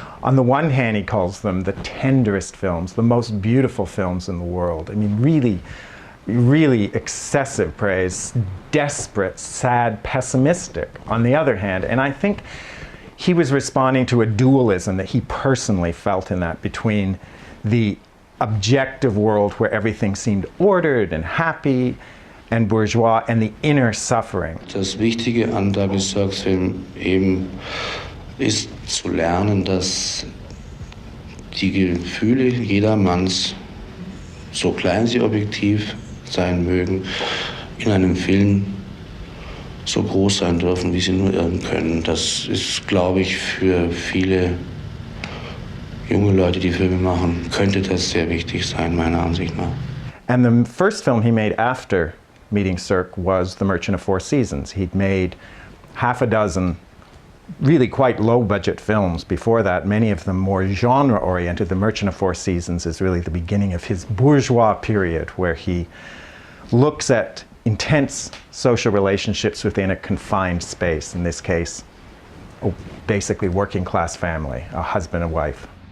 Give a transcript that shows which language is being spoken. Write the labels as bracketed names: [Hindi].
[English] On the one hand, he calls them the tenderest films, the most beautiful films in the world. I mean, really, really excessive praise, desperate, sad, pessimistic on the other hand. And I think he was responding to a dualism that he personally felt in that, between the objective world where everything seemed ordered and happy and bourgeois, and the inner suffering. [German] Das Wichtige an Douglas Sirks Film eben ist zu lernen, dass die Gefühle jedermanns, so klein sie objektiv sein mögen, in einem Film so groß sein dürfen, wie sie nur irgend können. Das ist, glaube ich, für viele junge Leute, die Filme machen, könnte das sehr wichtig sein, meiner Ansicht nach. [English] And the first film he made after meeting Sirk was The Merchant of Four Seasons. He'd made half a dozen really quite low-budget films before that, many of them more genre-oriented. The Merchant of Four Seasons is really the beginning of his bourgeois period, where he looks at intense social relationships within a confined space, in this case, basically working-class family, a husband and wife.